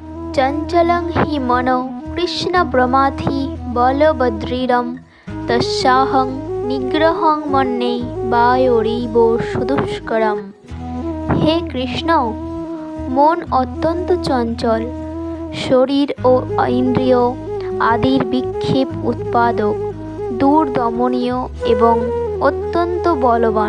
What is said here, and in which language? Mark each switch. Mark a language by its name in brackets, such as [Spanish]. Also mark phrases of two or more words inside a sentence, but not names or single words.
[Sanskrit] चंचलं हि मनो कृष्ण प्रमाथि बलभद्रीरं तस्याहं निग्रहं मन्ये বায়োরিব সুদুষ্করম। [Bangla] হে কৃষ্ণ, মন অত্যন্ত চঞ্চল, শরীর ও ইন্দ্রিয় আদির বিক্ষেপ উৎপাদক, দূরদমনীয় এবং অত্যন্ত বলবান।